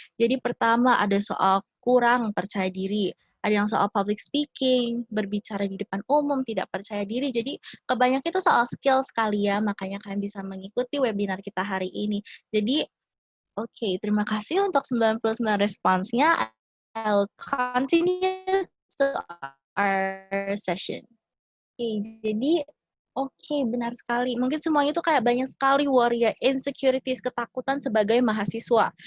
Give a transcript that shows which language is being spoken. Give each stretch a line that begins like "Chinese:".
Indonesian: Jadi pertama ada soal kurang percaya diri, ada yang soal public speaking, berbicara di depan umum, tidak percaya diri. Jadi kebanyakan itu soal skill sekali ya, makanya kalian bisa mengikuti webinar kita hari ini. Jadi oke, terima kasih untuk 99 responsnya.
English: I'll continue to our session.
Indonesian: Jadi benar sekali. Mungkin semuanya tuh kayak banyak sekali worry, insecurities, ketakutan sebagai mahasiswa.